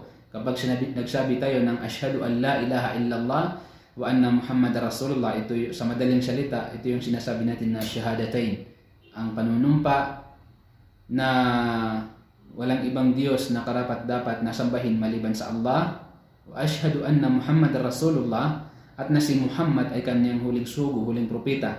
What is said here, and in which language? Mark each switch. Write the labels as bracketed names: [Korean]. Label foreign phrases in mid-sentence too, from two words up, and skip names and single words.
[Filipino] Kapag nagsabi tayo ng [Arabic] أشهد أن لا إله إلا الله وأن محمدا رسول الله, [Filipino] ito sa madaling salita, ito yung sinasabi natin na shahadatain. Ang panunumpa na walang ibang Diyos na karapat-dapat na sambahin maliban sa Allah, [Arabic] وأشهد أن محمدا رسول الله, [Filipino] at na si Muhammad ay kanyang huling sugo, huling propeta.